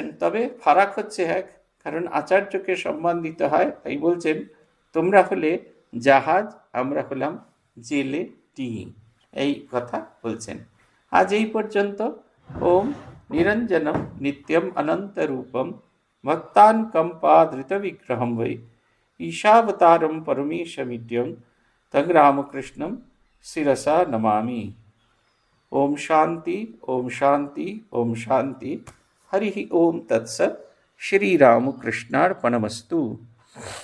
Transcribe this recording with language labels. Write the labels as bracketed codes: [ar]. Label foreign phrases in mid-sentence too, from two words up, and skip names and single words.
[bn] তবে ফারাক হচ্ছে এক, কারণ আচার্যকে সম্মান দিতে হয়, তাই বলছেন তোমরা হলে জাহাজ, আমরা হলাম জেলে ডিঙি, এই কথা বলছেন। আজ এই পর্যন্ত। [sa] ওম নিরঞ্জনম নিত্যম অনন্তরূপম ভক্তান কম্পাধৃত বিগ্রহম বৈ ঈশাবতারম পরমেশমিদ্যম তং রামকৃষ্ণম শিরসা নমামি। ओम शांति, ओम शांति, ओम शांति। हरि ओम तत्सत्। श्री रामकृष्णार्पणमस्तु।